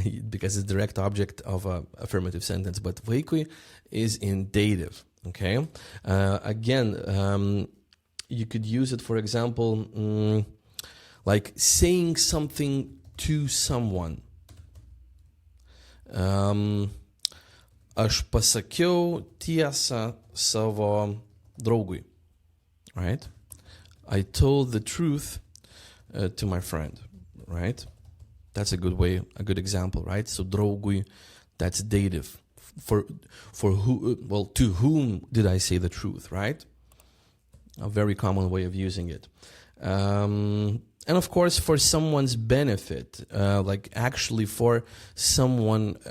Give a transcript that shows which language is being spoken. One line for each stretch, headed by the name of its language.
English: Because it's direct object of a affirmative sentence. But vaikui is in dative. Okay. Again, you could use it, for example, like saying something to someone.
Lithuanian: Aš pasakiau tiesą savo draugui, right?
English: I told the truth to my friend, right? That's a good example, right? So draugui, that's dative. For who? Well, to whom did I say the truth, right? A very common way of using it. And of course, for someone's benefit, like actually for someone.